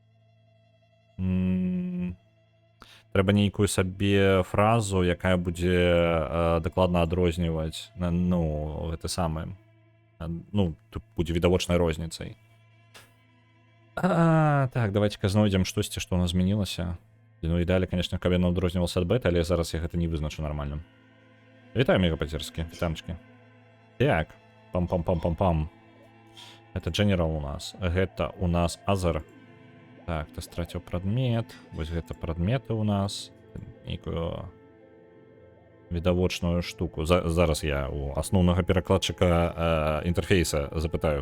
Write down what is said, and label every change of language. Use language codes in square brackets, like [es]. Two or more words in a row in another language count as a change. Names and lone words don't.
[be] Трэба нейкую сабе фразу, якая будзе дакладна адрозніваць, ну, гэта самае. Ну, тут будзе відавочнай розніцай. Так, давайте-ка знойдзем штосьці, што у нас змянілася. Ну, ідеалі, конечно, каб яно адрознівалася ад бета, але зараз я гэта не вызначу нармальна. Вітаю, мегапатерскі, вітамчыкі. Так, пам-пам-пам-пам-пам. [ru] Это General у нас. [be] Гэта у нас Other. Так, ты страціў прадмет. Вось гэта прадметы у нас. Нейкую відавочную штуку. Зараз я у асноўнага перакладчыка інтэрфейса запытаю.